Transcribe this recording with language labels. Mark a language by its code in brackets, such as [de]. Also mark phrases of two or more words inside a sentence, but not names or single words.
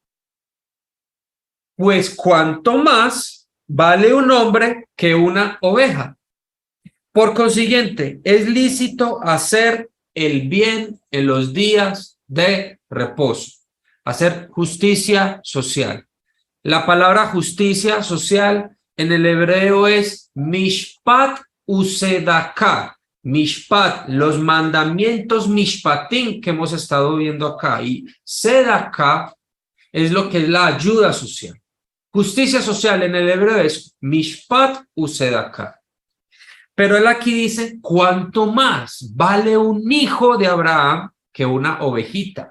[es] Pues cuánto más vale un hombre que una oveja. Por consiguiente, es lícito hacer el bien en los días de reposo, hacer justicia social. La palabra justicia social en el hebreo es [he] משפט וצדקה. [es] Mishpat, los mandamientos mishpatim que hemos estado viendo acá. Y sedaka es lo que es la ayuda social. Justicia social en el hebreo es [he] משפט וצדקה. [es] Pero él aquí dice, ¿cuánto más vale un hijo de Abraham que una ovejita?